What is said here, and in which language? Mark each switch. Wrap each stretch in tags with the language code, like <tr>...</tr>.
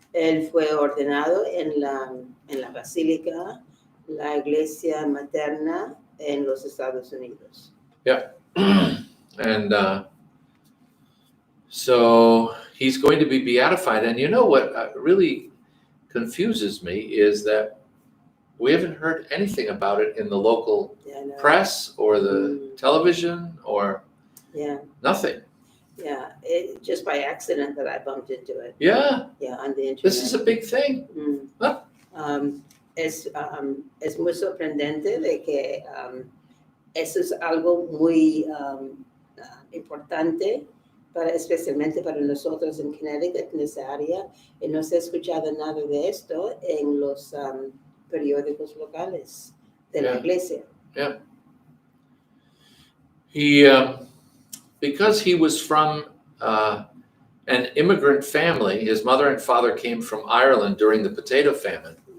<es>Él fue ordenado en la Basílica, la iglesia materna en los Estados Unidos.</es> <en>And so he's going to be beatified. And you know what really confuses me is that we haven't heard anything about it in the local press or the television or nothing. Yeah, just by accident that I bumped into it. Yeah, on the internet. this is a big thing. Huh?</en> <es>Es muy sorprendente de que eso es algo muy importante, especialmente para nosotros en Connecticut, en esa área, y no se ha escuchado nada de esto en los periódicos locales de la iglesia.</es> <en>Yeah. He, because he was from an immigrant family, his mother and father came from Ireland during the potato famine.</en>